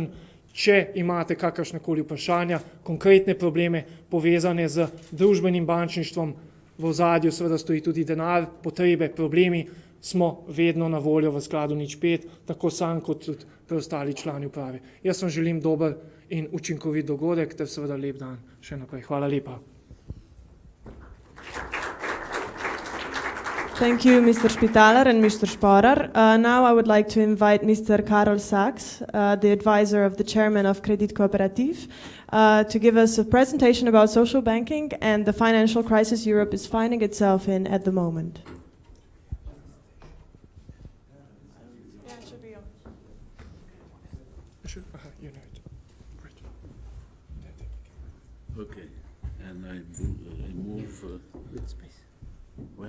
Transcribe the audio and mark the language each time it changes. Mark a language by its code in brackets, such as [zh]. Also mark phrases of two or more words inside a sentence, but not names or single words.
[sl] Če imate kakršnekoli vprašanja, konkretne probleme povezane z družbenim bančništvom, v ozadju seveda stoji tudi denar, potrebe, problemi, smo vedno na voljo v Skladu nič pet, tako sam kot tudi preostali člani uprave. Jaz vam želim dober in učinkovit dogodek ter seveda lep dan še naprej. Hvala lepa. [en] Thank you, Mr. Spitaler and Mr. Sporer. Now I would like to invite Mr. Karol Sachs, the advisor of the chairman of Kredit Kooperativ, to give us a presentation about social banking and the financial crisis Europe is finding itself in at the moment. Okay, and I move space. Where?